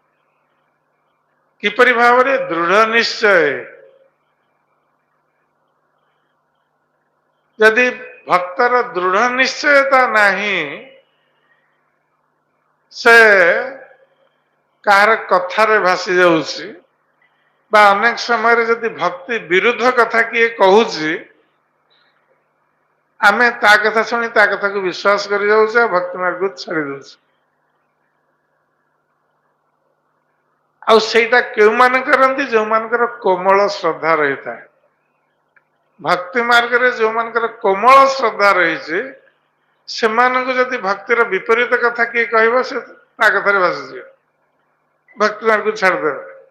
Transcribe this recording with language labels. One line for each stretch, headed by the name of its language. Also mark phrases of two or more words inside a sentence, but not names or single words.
Odia: କିପରି ଭାବରେ? ଦୃଢ ନିଶ୍ଚୟ। ଯଦି ଭକ୍ତର ଦୃଢ ନିଶ୍ଚୟତା ନାହିଁ, ସେ କାହାର କଥାରେ ଭାସି ଯାଉଛି, ବା ଅନେକ ସମୟ ଯଦି ଭକ୍ତି ବିରୁଦ୍ଧ କଥା କିଏ କହୁଛି ଆମେ ତା କଥା ଶୁଣି ତା କଥାକୁ ବିଶ୍ୱାସ କରି ଯାଉଛେ ଆଉ ଭକ୍ତି ମାର୍ଗକୁ ଛାଡି ଦଉଛେ। ଆଉ ସେଇଟା କେଉଁମାନେ କରନ୍ତି? ଯେଉଁମାନଙ୍କର କୋମଳ ଶ୍ରଦ୍ଧା ରହିଥାଏ। ଭକ୍ତି ମାର୍ଗରେ ଯେଉଁମାନଙ୍କର କୋମଳ ଶ୍ରଦ୍ଧା ରହିଛି ସେମାନଙ୍କୁ ଯଦି ଭକ୍ତିର ବିପରୀତ କଥା କିଏ କହିବ ସେ ତା କଥାରେ ଭାସିଯିବ, ଭକ୍ତି ମାର୍ଗକୁ ଛାଡ଼ିଦେବେ।